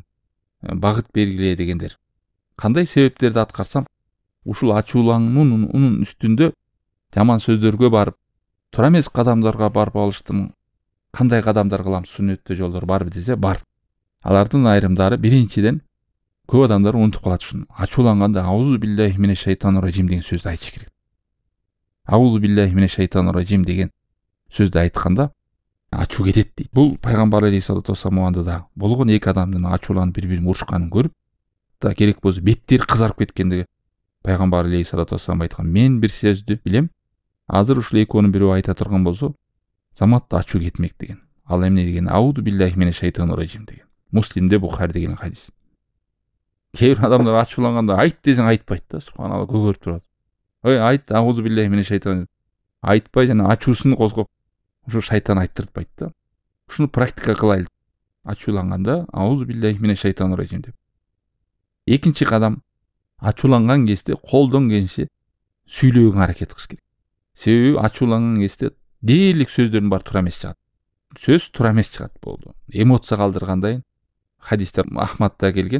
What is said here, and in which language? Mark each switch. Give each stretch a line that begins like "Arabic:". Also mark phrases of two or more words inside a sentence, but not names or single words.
Kyrgyz: Багыт белгилее дегендер. Кандай себептерди аткарсам, ушул ачуулануунун үстүндө жаман сөздөргө барып, туура эмес кадамдарга барып алыштым. Кандай кадамдар кылам, сүннөттө жолдор барбы десе, бар. Алардын айрымдары биринчиден көп адамдар унутуп калат ушуну. Ачууланганда
Arabic: أعوذ بالله من الشيطان الرجيم
Kyrgyz: деген сөздү айтыш керек.
Arabic: أعوذ بالله من الشيطان الرجيم
Kyrgyz: деген сөздү айтканда ачуу кетет дейт. Бул пайгамбар алейхиссалату вассаламда да болгон, эки адамдын ачууланып бири-бирин урушканын көрүп, да керек болсо беттери кызарып кеткендиги пайгамбар
Arabic: عليه الصلاة والسلام
Kyrgyz: айткан. Мен бир сөздү билем. Азыр ушул экөөнүн бирөө айта турган болсо, заматта ачуу кетмек деген. Ал эмне деген?
Arabic: أعوذ بالله من الشيطان الرجيم деген.
Kyrgyz: Муслимде, Бухари деген хадис. Кээ бир адамдар ачууланганда айт десең айтпайт да, субханалла, көгөрүп турат. Ой, айт,
Arabic: أعوذ بالله من الشيطان.
Kyrgyz: Айтпай жана ачуусун козгоп, ушу шайтан айттыртпайт да. Ушуну практика кылайлы.
Arabic: Ачууланганда أعوذ بالله من الشيطان الرجيم деп.
Kyrgyz: Экинчи кадам, ачууланган кезде колдон келишинче сүйлөөгө аракет кылыш керек. Себеби ачууланган кезде дээрлик сөздөрдүн баары туура эмес чыгат. Сөз туура эмес чыгат болду. Эмоция калтыргандай хадистер Ахмадда келген.